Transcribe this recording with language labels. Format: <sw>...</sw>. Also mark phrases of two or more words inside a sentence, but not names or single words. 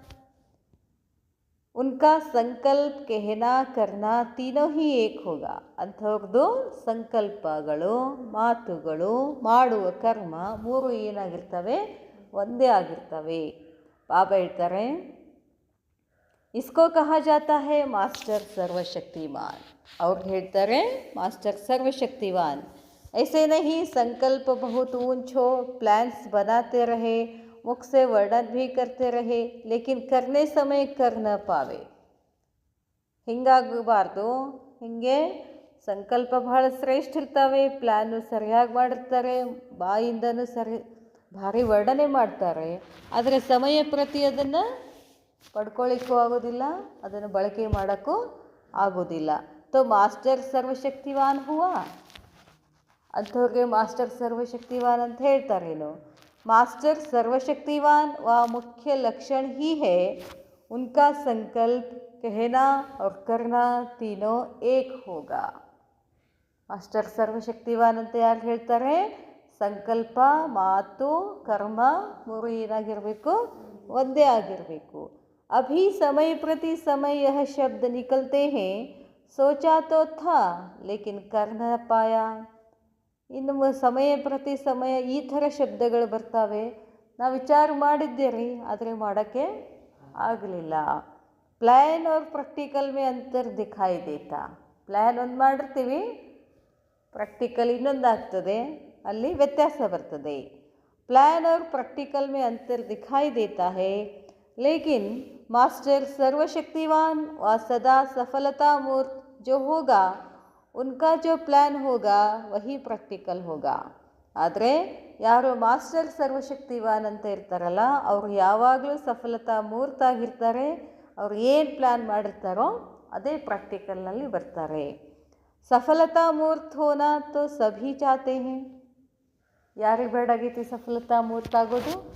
<hi>उनका संकल्प कहना करना तीनों ही एक होगा.</hi> <kn>ಅಂಥವ್ರದ್ದು ಸಂಕಲ್ಪಗಳು, ಮಾತುಗಳು, ಮಾಡುವ ಕರ್ಮ ಮೂರು ಏನಾಗಿರ್ತವೆ? ಒಂದೇ ಆಗಿರ್ತವೆ. ಬಾಬಾ ಹೇಳ್ತಾರೆ,</kn> <hi>इसको कहा जाता है मास्टर सर्वशक्तिमान.</hi> <kn>ಅವ್ರು ಹೇಳ್ತಾರೆ</kn> <hi>मास्टर सर्वशक्तिमान. ऐसे नहीं संकल्प बहुत ऊंच हो, प्लान्स बनाते रहे, मुख से वर्णन भी करते रहे, लेकिन करने समय कर न पावे.</hi> <kn>ಹಿಂಗಾಗಬಾರ್ದು. ಹಿಂಗೆ ಸಂಕಲ್ಪ ಬಹಳ ಶ್ರೇಷ್ಠ ಇರ್ತವೆ, ಪ್ಲ್ಯಾನು ಸರಿಯಾಗಿ ಮಾಡಿರ್ತಾರೆ, ಬಾಯಿಂದನೂ ಭಾರಿ ವರ್ಣನೆ ಮಾಡ್ತಾರೆ, ಆದರೆ ಸಮಯ ಪ್ರತಿ ಅದನ್ನು ಪಡ್ಕೊಳ್ಳಿಕ್ಕೂ ಆಗೋದಿಲ್ಲ, ಅದನ್ನು ಬಳಕೆ ಮಾಡೋಕ್ಕೂ ಆಗೋದಿಲ್ಲ.</kn> <hi>तो मास्टर सर्वशक्तिवान हुआ.</hi> <kn>ಅಂಥವ್ರಿಗೆ ಮಾಸ್ಟರ್ ಸರ್ವಶಕ್ತಿವಾನ್ ಅಂತ ಹೇಳ್ತಾರೇನು?</kn> <hi>मास्टर सर्वशक्तिवान व मुख्य लक्षण ही है उनका संकल्प कहना और करना तीनों एक होगा.</hi> <kn>ಮಾಸ್ಟರ್ ಸರ್ವಶಕ್ತಿವಾನ್ ಅಂತ ಯಾರು ಹೇಳ್ತಾರೆ? ಸಂಕಲ್ಪ, ಮಾತು, ಕರ್ಮ ಮೂರು ಏನಾಗಿರಬೇಕು? ಒಂದೇ ಆಗಿರಬೇಕು.</kn> <hi>अभी समय प्रति समय यह शब्द निकलते हैं, सोचा तो था लेकिन कर न पाया.</hi> <kn>ಇನ್ನು ಸಮಯ ಪ್ರತಿ ಸಮಯ ಈ ಥರ ಶಬ್ದಗಳು ಬರ್ತಾವೆ. ನಾವು ವಿಚಾರ ಮಾಡಿದ್ದೇವೆ, ಆದರೆ ಮಾಡೋಕ್ಕೆ ಆಗಲಿಲ್ಲ.</kn> <hi>ಪ್ಲ್ಯಾನ್ और प्रैक्टिकल में अंतर दिखाई देता.</hi> <kn>ಪ್ಲ್ಯಾನ್ ಒಂದು ಮಾಡಿರ್ತೀವಿ, ಪ್ರಾಕ್ಟಿಕಲ್ ಇನ್ನೊಂದು ಆಗ್ತದೆ, ಅಲ್ಲಿ ವ್ಯತ್ಯಾಸ ಬರ್ತದೆ.</kn> <hi>प्लान और प्रैक्टिकल में अंतर दिखाई देता है, लेकिन मास्टर सर्वशक्तिवान व सदा सफलता मूर्त जो होगा, उनका जो प्लान होगा वही प्रैक्टिकल होगा.</hi> <kn>ಆದರೆ ಯಾರು ಮಾಸ್ಟರ್ ಸರ್ವಶಕ್ತಿವಾನ್ ಅಂತ ಇರ್ತಾರಲ್ಲ, ಅವರು ಯಾವಾಗಲೂ ಸಫಲತಾ ಮೂರ್ತಾಗಿರ್ತಾರೆ. ಅವ್ರು ಏನು ಪ್ಲ್ಯಾನ್ ಮಾಡಿರ್ತಾರೋ ಅದೇ ಪ್ರಾಕ್ಟಿಕಲ್ನಲ್ಲಿ ಬರ್ತಾರೆ.</kn> <hi>सफलता मूर्त होना तो सभी चाहते है.</hi> <kn>ಯಾರಿಗೆ ಬೇಡಾಗೈತಿ ಸಫಲತಾ ಮೂರ್ತ ಆಗೋದು?</kn>